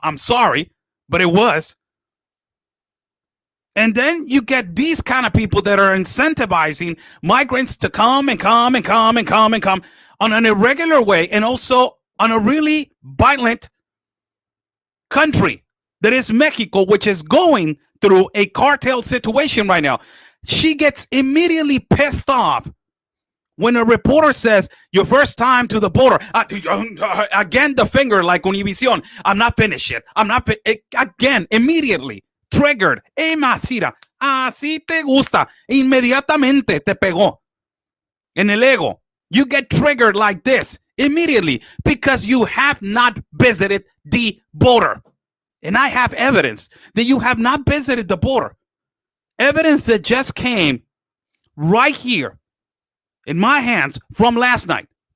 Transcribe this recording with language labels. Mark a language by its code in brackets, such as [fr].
[en] I'm sorry, but it was. And then you get these kind of people that are incentivizing migrants to come and come and come and come and come on an irregular way, and also on a really violent country that is Mexico, which is going through a cartel situation right now. She gets immediately pissed off when a reporter says, your first time to the border, again, the finger like Univision, I'm not finished yet. I'm not again, immediately triggered. [es] Masira, así te gusta. Inmediatamente te pegó en el ego. [en] You get triggered like this immediately because you have not visited the border. And I have evidence that you have not visited the border. Evidence that just came right here in my hands from last night.